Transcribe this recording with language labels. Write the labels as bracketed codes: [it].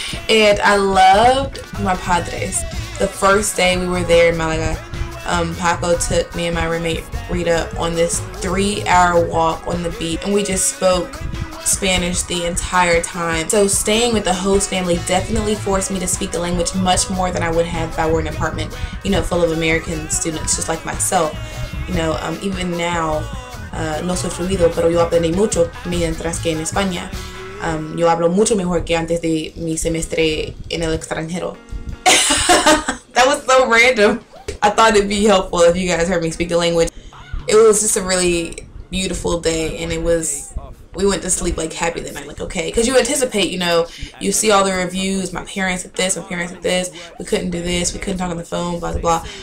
[en] And I loved my padres. The first day we were there in Malaga, Paco took me and my roommate Rita on this 3-hour walk on the beach, and we just spoke Spanish the entire time. So staying with the host family definitely forced me to speak the language much more than I would have if I were in an apartment, you know, full of American students just like myself. You know, even now, [es] no soy fluido, pero yo aprendí mucho mientras que en España yo hablo mucho mejor que antes de mi semestre en el extranjero. [en] That was so random. I thought it'd be helpful if you guys heard me speak the language. It was just a really beautiful day, and we went to sleep like happy that night, like okay, because you anticipate, you know, you see all the reviews, my parents at this, my parents at this, we couldn't do this, we couldn't talk on the phone, blah blah blah.